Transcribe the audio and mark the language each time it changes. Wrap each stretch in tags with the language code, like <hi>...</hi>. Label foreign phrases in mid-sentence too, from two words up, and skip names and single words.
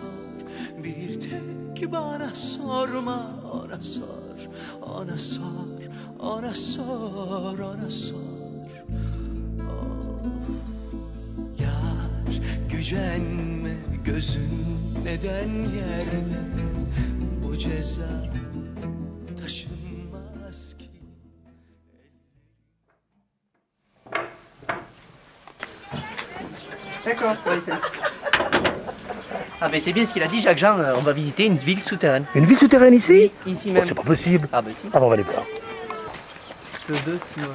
<tr>Bir tek bana sorma, ona sor, ona sor, ona sor, ona sor. Of, yar gücenme, gözün neden yerde? Bu ceza taşınmaz ki.</tr> <fr>D'accord, Ah mais c'est bien ce qu'il a dit Jacques-Jean, on va visiter une ville souterraine. Une ville souterraine ici? Oui, ici Oh, même. c'est pas possible. Ah bah si. Ah bon, on va aller voir. Le 2 Simone.</fr>